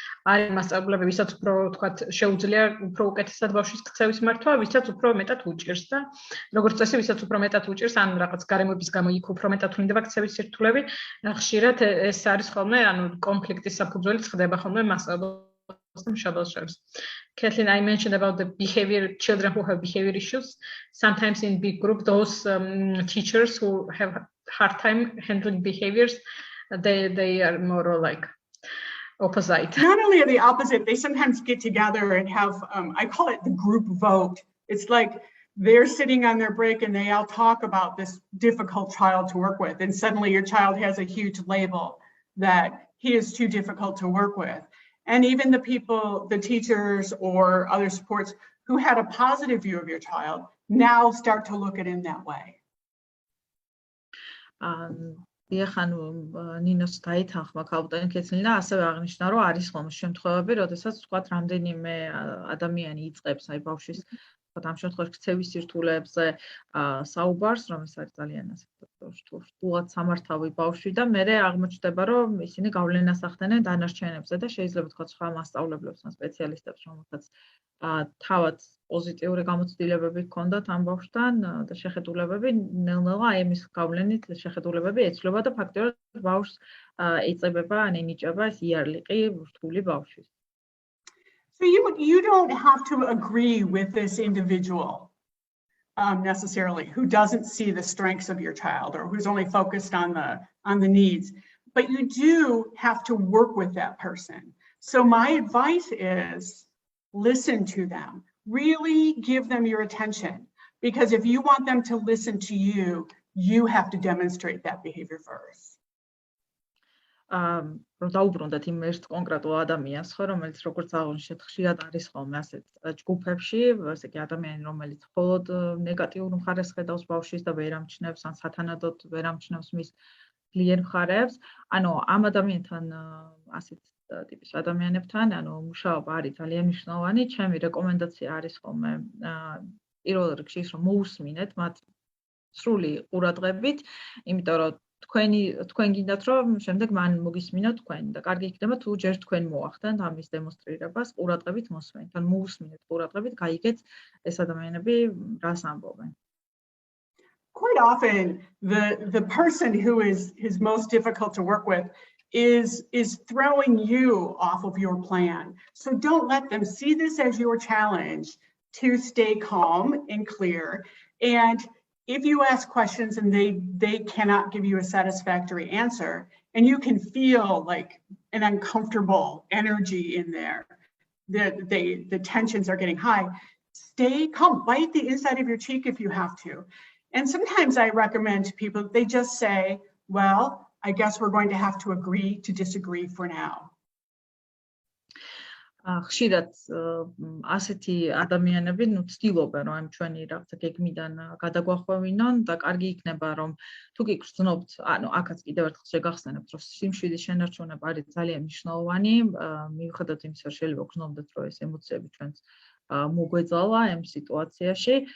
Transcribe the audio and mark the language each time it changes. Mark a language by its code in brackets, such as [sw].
[ka] არის მასწავლებლები, ვისაც უფრო ვთქვათ, შეუძლია უფრო უკეთესად ბავშვის ქცევის მართვა, ვისაც უფრო მეტად უჭირს და როგორც წესი, ვისაც უფრო მეტად უჭირს, ან რაღაც გარემოების გამო იქ უფრო მეტად ვლინდება ქცევის სირთულეები, ხშირად ეს არის ხოლმე, ანუ კონფლიქტის საფუძველიც ხდება ხოლმე მასწავლებლებს და მშობლებს. [en] Kathleen, I mentioned about the children who have behavior issues. Sometimes in big group, those teachers who have hard time handling behaviors, they are more like opposite. Not only are they opposite, they sometimes get together and have, I call it the group vote. It's like they're sitting on their break and they all talk about this difficult child to work with. And suddenly your child has a huge label that he is too difficult to work with. And even the people, the teachers or other supports who had a positive view of your child now start to look at it in that way. [ka] ეხან ნინოს დაითანხმა კაპიტანი კეთლინა ასევე აღნიშნა, რომ არის ხოლმე შემთხვევები, როდესაც ვთქვათ, რამდენიმე ადამიანი იწყებს აი ბავშვის ამ შემთხვევაში ქცევის სირთულეებზე საუბარს, რომ ეს არის ძალიან ასე რთულად სამართავი ბავშვი და მერე აღმოჩნდება, რომ ისინი გავლენას ახდენენ დანარჩენებზე და შეიძლება ვთქვათ, სხვა მასწავლებლებს ან სპეციალისტებს, რომელთაც თავად პოზიტიური გამოცდილებები ჰქონდათ ამ ბავშვთან და შეხედულებები, ნელ-ნელა აი ამის გავლენით შეხედულებები ეცვლება და ფაქტობრივად ბავშვს ეწებება ან ენიჭება ეს იარლიყი რთული ბავშვის. [en] So you don't have to agree with this individual necessarily who doesn't see the strengths of your child or who's only focused on the needs, but you do have to work with that person. So my advice is listen to them. Really give them your attention, because if you want them to listen to you, you have to demonstrate that behavior first. [ka] რომ დაუბრუნდეთ იმ ერთ კონკრეტულ ადამიანს, ხო, რომელიც როგორც აღნიშნეთ, ხშირად არის ხოლმე ასეთ ჯგუფებში, ესე იგი ადამიანი, რომელიც მხოლოდ ნეგატიურ მხარეს ხედავს ბავშვის და ვერ ამჩნევს, ან სათანადოდ ვერ ამჩნევს მის ძლიერ მხარეებს. ანუ ამ ადამიანთან ასეთ ტიპის ადამიანებთან, ანუ მუშაობა არის ძალიან მნიშვნელოვანი. ჩემი რეკომენდაცია არის ხოლმე პირველ რიგში ის, რომ მოусმინეთ მათ სრული ყურადღებით, იმიტომ რომ თქვენ გინდათ რომ შემდეგ მან მოგისმინოთ თქვენ და კარგი იქნება თუ ჯერ თქვენ მოახდენთ ამის დემონსტრირებას ყურადღებით მოსმენთ ან მოусმინეთ ყურადღებით გაიგეთ ეს ადამიანები რას ამბობენ. [en] Quite often the person who is most difficult to work with is throwing you off of your plan. So don't let them see this as your challenge to stay calm and clear. And if you ask questions and they cannot give you a satisfactory answer, and you can feel like an uncomfortable energy in there, the tensions are getting high, stay calm, bite the inside of your cheek if you have to. And sometimes I recommend to people, they just say, well, I guess we're going to have to agree to disagree for now. [ka] ხშირად ასეთი ადამიანები ცდილობენ რომ ჩვენი რაღაცა გეგმიდან გადაგვახვევინონ და კარგი იქნება რომ თუ კი გრძნობთ, ანუ აქაც კიდევ ერთხელ შეგახსენებთ რომ სიმშვიდის შენარჩუნება არის ძალიან მნიშვნელოვანი, მიუხედავად იმისა რომ შეიძლება გრძნობდეთ რომ ეს ემოციები ჩვენს მოგვეძალა ამ სიტუაციაში,